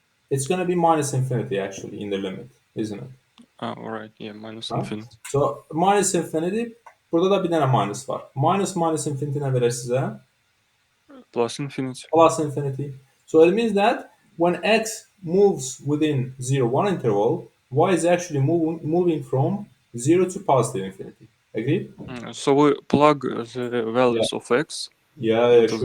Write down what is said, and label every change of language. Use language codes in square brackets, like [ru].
[en] It's going to be minus infinity actually in the limit, isn't it? All right. Yeah. Minus Right? infinity. So minus infinity, [tr] burada da bir tane minus var. Minus infinity ne verir size? [en] Plus infinity. Plus infinity. So it means that when x moves within 0, 1 interval, y is actually moving from 0 to positive infinity. Agree? So we plug the Yeah. values of x Yeah, into the